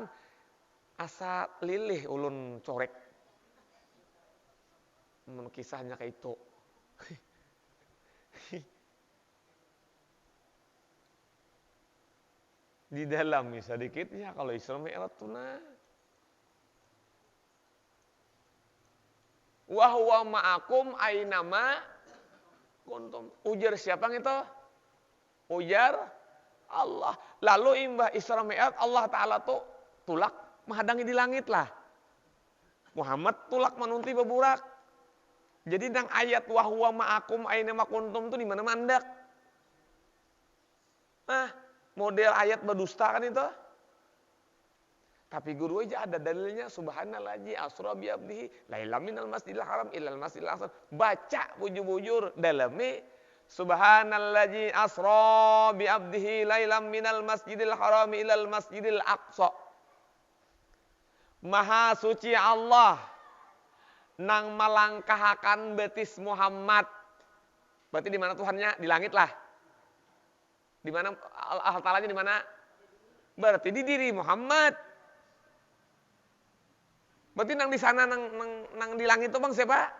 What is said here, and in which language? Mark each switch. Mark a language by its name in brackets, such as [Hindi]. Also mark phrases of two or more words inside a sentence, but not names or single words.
[Banjar] Asa lilih ulun corek. Kisahnya kayak itu. Di dalam sedikit ya kalau Isra Mi'raj tuh nah. [Arabic] وهو معكم أينما كنتم. [Banjar] Ujar siapa itu? Ujar Allah. Lalu imbah Isra Mi'raj Allah Ta'ala tuh tulak menghadangi di langit lah. Muhammad tulak menunti beburak. Jadi nang ayat [Arabic] وهو معكم أينما كنتم [Banjar] tuh di mana mandak. Nah, model ayat berdusta kan itu. Tapi guru aja ada dalilnya [Arabic] سبحان الذي أسرى بعبده ليلا من المسجد الحرام إلى المسجد الأقصى. [Banjar] Baca bujur-bujur dalami [Arabic] سبحان الذي أسرى بعبده ليلا من المسجد الحرام إلى المسجد الأقصى. [Banjar] Maha suci Allah nang malangkahakan betis Muhammad. Berarti di mana Tuhannya? Di langit lah. Di mana Allah Ta'alanya di mana? Berarti di diri Muhammad. Berarti nang di sana nang di langit itu bang siapa?